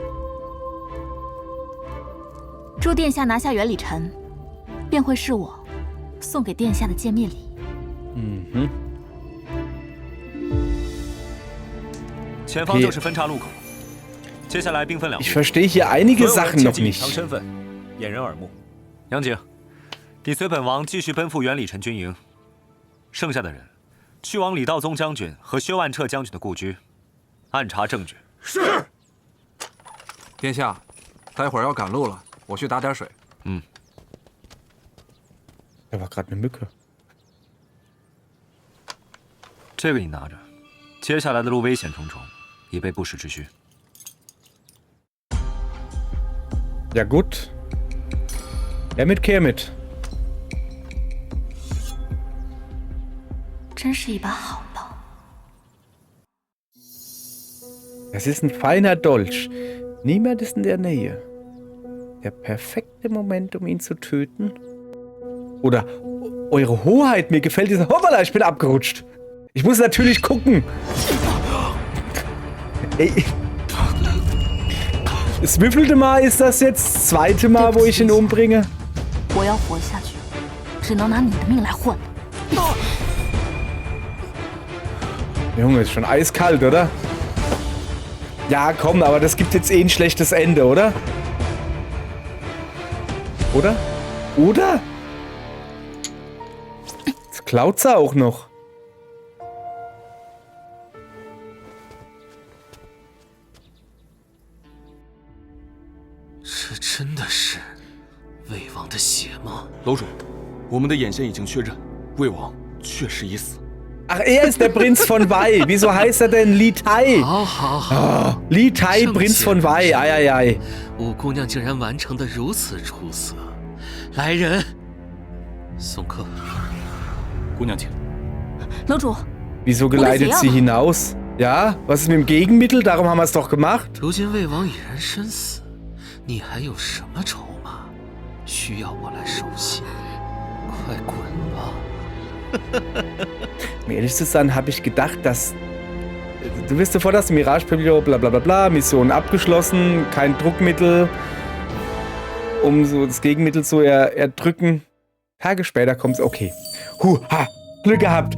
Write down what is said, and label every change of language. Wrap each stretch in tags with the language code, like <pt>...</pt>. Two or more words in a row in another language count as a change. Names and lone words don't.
<zh>助殿下拿下袁礼臣，便会是我送给殿下的见面礼。前方就是分岔路口，接下来兵分两路。</zh> <de>Ich verstehe hier einige</de> <zh>所有</zh> <de>Sachen</de> <zh>人切</zh> <de>noch</de> <zh>记隐藏</zh> <de>nicht.</de> <zh>身份，掩人耳目。杨景，你随本王继续奔赴袁礼臣军营，剩下的人去往李道宗将军和薛万彻将军的故居，暗查证据。是。殿下，待会儿要赶路了，我去打点水。</zh> <de>Da war gerade eine Mücke.</de> <zh>这个你拿着，接下来的路危险重重，以备不时之需。</zh> <de>Ja gut. Ja, mit Kermit.</de> <zh>真是一把好刀。</zh> <de>Das ist ein feiner Dolch. Niemand ist in der Nähe. Der perfekte Moment, um ihn zu töten. Oder Eure Hoheit, mir gefällt dieser... Hoppala, ich bin abgerutscht. Ich muss natürlich gucken. Ey. Das wievielte Mal ist das jetzt? Das zweite Mal, wo ich ihn umbringe?</de> <zh>我要活下去，只能拿你的命来换。</zh> <de>Junge, ist schon eiskalt, oder? Ja, komm, aber das gibt jetzt eh ein schlechtes Ende, oder? Oder? Oder? Jetzt klaut's auch noch.</de> <zh>这真的是魏王的血吗？楼主，我们的眼线已经确认，魏王确实已死。</zh> <de>Ach, er ist der Prinz von Wei. Wieso heißt er denn Li Tai?</de> <zh>好，</zh> <de>Li Tai, Prinz von Wei. Ei, ei, ei.</de> <zh>五姑娘竟然完成得如此出色。来人，送客。姑娘请。楼主，</zh> <de>Wieso geleitet sie hinaus? Ja, was ist mit dem Gegenmittel? Darum haben wir es doch gemacht.</de> <zh>如今魏王已然身死，你还有什么筹码需要我来收拾？快滚吧！</zh> <de>Um ehrlich zu sein, habe ich gedacht, dass... Du wirst sofort das Mirage-Pavillon, bla bla bla bla, Mission abgeschlossen, kein Druckmittel, um so das Gegenmittel zu erdrücken. Tage später kommt's, okay. Glück gehabt.</de>